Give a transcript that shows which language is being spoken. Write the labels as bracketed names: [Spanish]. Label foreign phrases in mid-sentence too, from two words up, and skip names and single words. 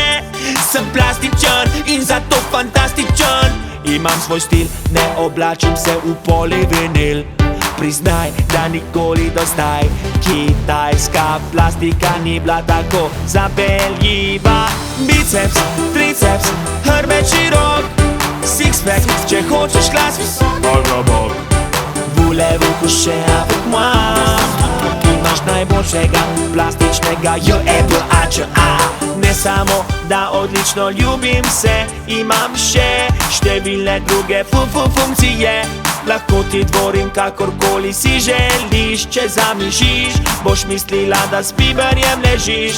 [Slovenian] Sem plastičen in zato fantastičen, imam svoj stil, ne oblačim se v polivinil. Priznaj, da nikoli do zdaj kitajska plastika ni bila tako zapeljiva. Biceps, triceps, hrbet širok, six-pack, če hočeš glas [French] Voulez-vous coucher avec moi? [Slovenian] Ki imaš najboljšega plastičnega J-E-B-A-Č-A. Ne samo, da odlično ljubim se, imam še številne druge funkcije. Lahko ti dvorim kakorkoli si želiš, če zamišiš, boš mislila, da s biberjem ležiš.